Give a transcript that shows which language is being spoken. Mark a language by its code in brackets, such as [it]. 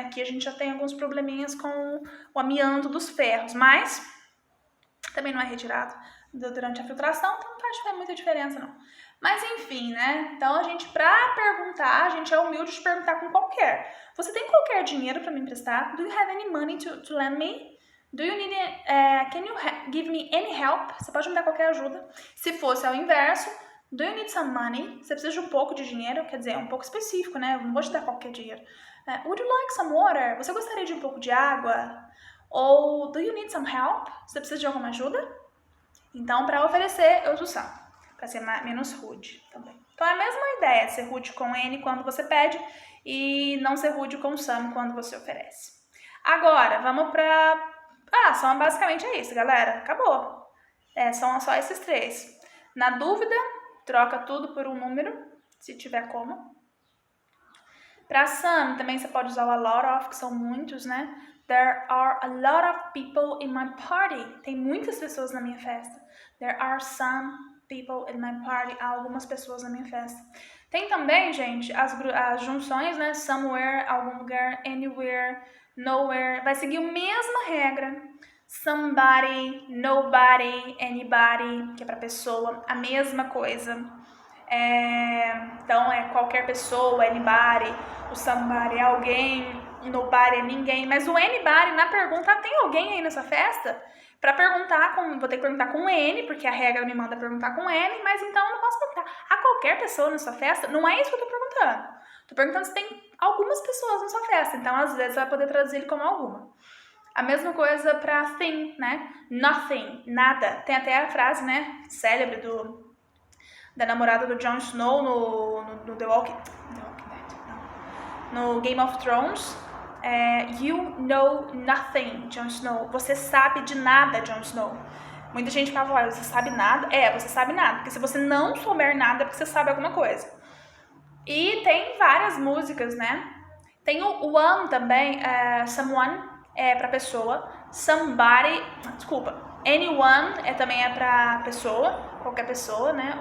[pt] Aqui a gente já tem alguns probleminhas com o amianto dos ferros, mas também não é retirado durante a filtração, então não faz muita diferença não. Mas enfim, né? Então a gente, pra perguntar, a gente é humilde de perguntar com qualquer. Você tem qualquer dinheiro pra me emprestar? [en] Do you have any money to lend me? Do you need, can you give me any help? [pt] Você pode me dar qualquer ajuda. Se fosse ao inverso, [en] do you need some money? [pt] Você precisa de um pouco de dinheiro, quer dizer, é um pouco específico, né? Eu não vou te dar qualquer dinheiro. [en] Would you like some water? [pt] Você gostaria de um pouco de água? Ou [en] do you need some help? [pt] Você precisa de alguma ajuda? Então, para oferecer, eu uso some, para ser menos rude também. Então, é a mesma ideia de ser rude com N quando você pede e não ser rude com some quando você oferece. Agora, vamos para... são basicamente é isso, galera. Acabou. São só esses 3. Na dúvida, troca tudo por um número, se tiver como. Para some, também você pode usar o a lot of, que são muitos, né? [en] There are a lot of people in my party. [pt] Tem muitas pessoas na minha festa. [en] There are some people in my party. [pt] Há algumas pessoas na minha festa. Tem também, gente, as junções, né? Somewhere, algum lugar, anywhere, nowhere. Vai seguir a mesma regra. Somebody, nobody, anybody, que é pra pessoa. A mesma coisa. Então, qualquer pessoa, anybody. O somebody é alguém, nobody é ninguém. Mas o anybody, na pergunta, tem alguém aí nessa festa? Pra perguntar, vou ter que perguntar com N, porque a regra me manda perguntar com N, mas então eu não posso perguntar a qualquer pessoa na sua festa. Não é isso que eu tô perguntando. Tô perguntando se tem algumas pessoas na sua festa. Então, às vezes, você vai poder traduzir ele como alguma. A mesma coisa pra thing, né? Nothing, nada. Tem até a frase, né, célebre da namorada do Jon Snow no The Walking Dead, não. No Game of Thrones. [en] You know nothing, Jon Snow. [pt] Você sabe de nada, Jon Snow. Muita gente fala, olha, você sabe nada? Você sabe nada. Porque se você não souber nada, é porque você sabe alguma coisa. E tem várias músicas, né? Tem o one também, someone é pra pessoa. Somebody, desculpa, anyone também é pra pessoa, qualquer pessoa, né?